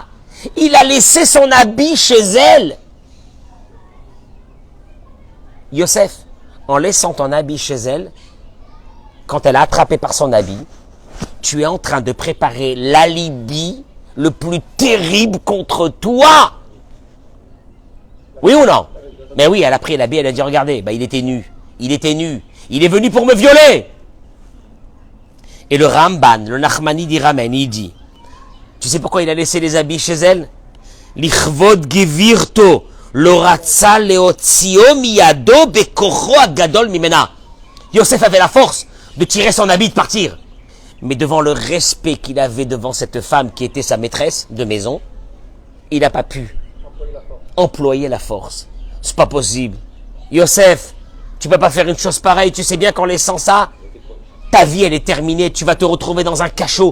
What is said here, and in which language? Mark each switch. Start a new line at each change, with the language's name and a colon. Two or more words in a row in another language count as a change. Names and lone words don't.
French: Il a laissé son habit chez elle. Yosef, en laissant ton habit chez elle, quand elle a attrapé par son habit, tu es en train de préparer l'alibi le plus terrible contre toi. Oui ou non? Mais oui, elle a pris l'habit, elle a dit, regardez, il était nu. Il était nu. Il est venu pour me violer. Et le Ramban, le Nachmani Ramen, il dit, tu sais pourquoi il a laissé les habits chez elle?
Hebrew: לכבוד גבירתו לא רצה להוציאו מידה בכוחו הגדול ממנה.
French: Yosef avait la force de tirer son habit, de partir. Mais devant le respect qu'il avait devant cette femme qui était sa maîtresse de maison, il n'a pas pu employer la force. C'est pas possible. Yosef, tu peux pas faire une chose pareille. Tu sais bien qu'en laissant ça, Ta vie, elle est terminée, tu vas te retrouver dans un cachot.